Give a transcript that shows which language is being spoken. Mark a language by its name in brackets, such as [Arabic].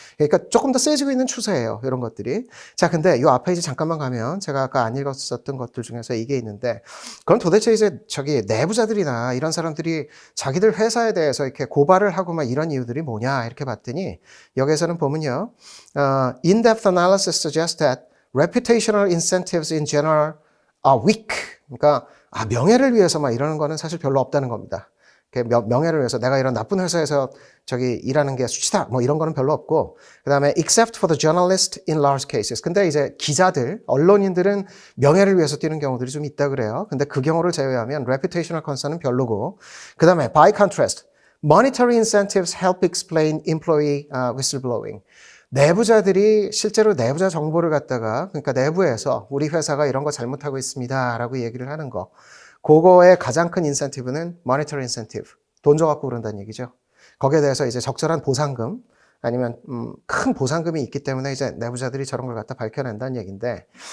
[Korean] 그러니까 조금 더 세지고 있는 추세예요. 이런 것들이. 자, 근데 이 앞에 이제 잠깐만 가면 제가 아까 안 읽었었던 것들 중에서 이게 있는데, 그럼 도대체 이제 내부자들이나 이런 사람들이 자기들 회사에 대해서 이렇게 고발을 하고 막 이런 이유들이 뭐냐 이렇게 봤더니 여기에서는 보면요. [English] In-depth analysis suggests that reputational incentives in general are weak. [Korean] 그러니까 명예를 위해서 막 이러는 거는 사실 별로 없다는 겁니다. 명예를 위해서 내가 이런 나쁜 회사에서 일하는 게 수치다. 뭐 이런 거는 별로 없고. 그 다음에 [English] except for the journalist in large cases. [Korean] 근데 이제 기자들, 언론인들은 명예를 위해서 뛰는 경우들이 좀 있다 그래요. 근데 그 경우를 제외하면 [English] reputational concern [Korean] 은 별로고. 그 다음에 [English] by contrast, monetary incentives help explain employee whistleblowing. [Korean] 내부자들이 실제로 내부자 정보를 갖다가, 그러니까 내부에서 우리 회사가 이런 거 잘못하고 있습니다. 라고 얘기를 하는 거. 그거의 가장 큰 인센티브는 [English] monetary incentive. [Korean] 돈 줘갖고 그런다는 얘기죠. 거기에 대해서 이제 적절한 보상금, 아니면, 큰 보상금이 있기 때문에 이제 내부자들이 저런 걸 갖다 밝혀낸다는 얘기인데.